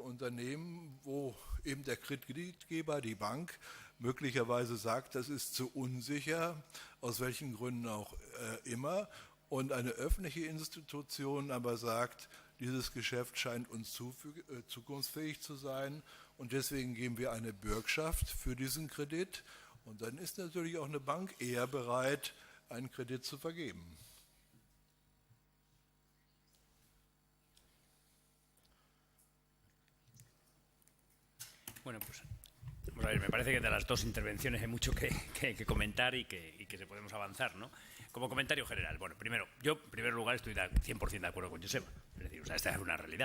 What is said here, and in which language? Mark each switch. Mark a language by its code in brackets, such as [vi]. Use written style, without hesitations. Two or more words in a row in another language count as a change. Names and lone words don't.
[de] Unternehmen, wo eben der Kreditgeber, die Bank, möglicherweise sagt, das ist zu unsicher, aus welchen Gründen auch immer, und eine öffentliche Institution aber sagt, dieses Geschäft scheint uns zukunftsfähig zu sein und deswegen geben wir eine Bürgschaft für diesen Kredit und dann ist natürlich auch eine Bank eher bereit, einen Kredit zu vergeben. [es] Bueno, pues vamos a ver, me parece que de las dos intervenciones hay mucho que comentar y que se podemos avanzar, ¿no? Como comentario general, bueno, primero, yo en primer lugar estoy 100% de acuerdo con Joseba, es decir, o sea, esta es una realidad.